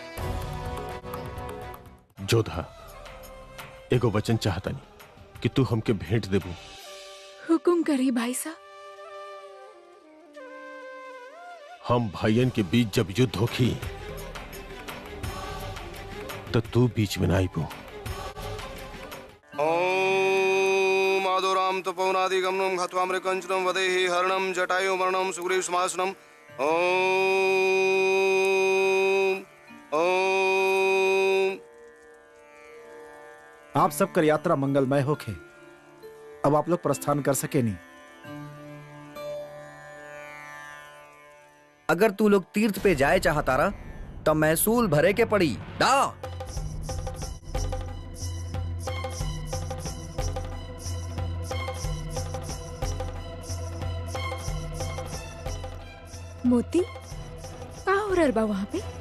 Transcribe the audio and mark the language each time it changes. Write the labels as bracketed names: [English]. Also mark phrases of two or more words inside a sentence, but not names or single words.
[Bhojpuri] जोधा, एगो वचन चाहता नहीं कि तू हमके भेंट देबू। हुकुम करी भाई साहब। हम भाइयन के बीच जब युद्ध होखी तो तू बीच में ना आईबू। [Sanskrit] ओम आदोराम तपोनादि गमनम घत्वामृकंचनम वदेहि हरणम जटायु मरणम सुग्रीव समासनम। ओम ओम। [Bhojpuri] आप सबकर यात्रा मंगलमय होखे। अब आप लोग प्रस्थान कर सके नहीं। अगर तू लोग तीर्थ पे जाए चाहता रहा तो महसूल भरे के पड़ी दा। मोती का हो रहल बा वहाँ पे?